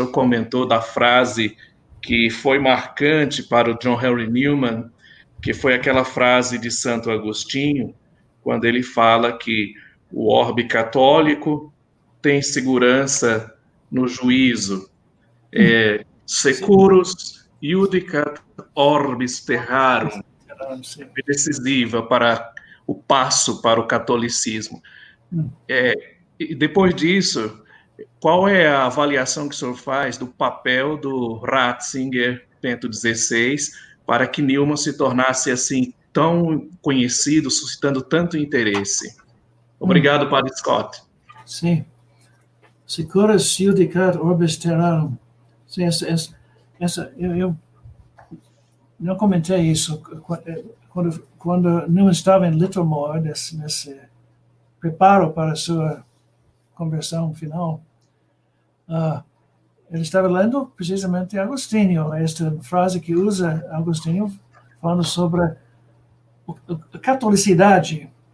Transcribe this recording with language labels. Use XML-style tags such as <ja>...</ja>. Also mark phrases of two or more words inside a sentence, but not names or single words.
<pt>senhor comentou da frase que foi marcante para o John Henry Newman, que foi aquela frase de Santo Agostinho, quando ele fala que o orbe católico tem segurança no juízo,</pt> <la>securus iudicat orbis terrarum,</la> <pt>é decisiva para o passo para o catolicismo. E depois disso, qual é a avaliação que o senhor faz do papel do Ratzinger, Bento XVI, para que Newman se tornasse, assim, tão conhecido, suscitando tanto interesse. Obrigado, Padre Scott. Sim.</pt> <la>Securas judicat orbis terrarum.</la> <pt>Sim, eu não comentei isso quando não estava em Littlemore, nesse preparo para a sua conversão final. Ele estava lendo precisamente Agostinho, esta frase que usa Agostinho, falando sobre a catolicidade.</pt>